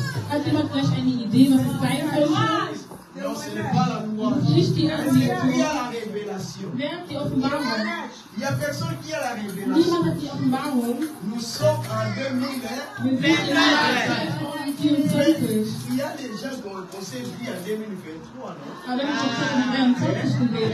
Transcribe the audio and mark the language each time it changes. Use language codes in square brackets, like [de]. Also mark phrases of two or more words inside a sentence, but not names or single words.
[de] Hat jemand vielleicht eine Idee, was es sein könnte? [fr] Non, ce n'est pas la foi. [de] Nicht die [fr] Qui a [de] Anbetung. [fr] la révélation? [de] Wer hat die Offenbarung? [fr] Il n'y a personne qui a la révélation. [de] Niemand hat die Offenbarung. [fr] Nous sommes en 2000. [de] Wir sind im Jahr 2024. [fr] Il y a des gens qu'on s'est vus en 2023, non? [de] Aber wir haben 2023 gewählt.